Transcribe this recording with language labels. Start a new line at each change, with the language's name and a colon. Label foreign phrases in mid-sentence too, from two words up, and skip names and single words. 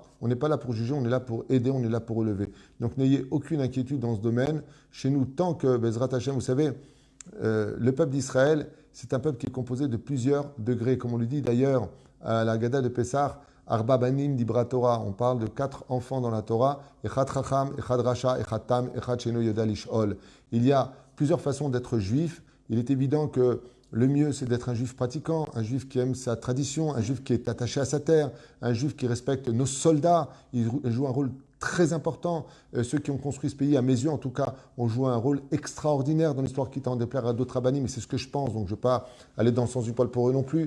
French: On n'est pas là pour juger, on est là pour aider, on est là pour relever. Donc n'ayez aucune inquiétude dans ce domaine. Chez nous, tant que
Hebrew: בעזרת השם,
French: vous savez, le peuple d'Israël, c'est un peuple qui est composé de plusieurs degrés, comme on lui dit d'ailleurs à la Gada de Pessah,
Hebrew: ארבעה בנים דיברה תורה.
French: On parle de 4 enfants dans la Torah,
Hebrew: אחד חכם, אחד רשע, אחד תם, אחד שאינו יודע לשאול.
French: Il y a plusieurs façons d'être juif. Il est évident que le mieux, c'est d'être un juif pratiquant, un juif qui aime sa tradition, un juif qui est attaché à sa terre, un juif qui respecte nos soldats. Il joue un rôle très important. Ceux qui ont construit ce pays, à mes yeux en tout cas, ont joué un rôle extraordinaire dans l'histoire qui tend à déplaire à d'autres rabbinim, mais c'est ce que je pense, donc je ne vais pas aller dans le sens du poil pour eux non plus.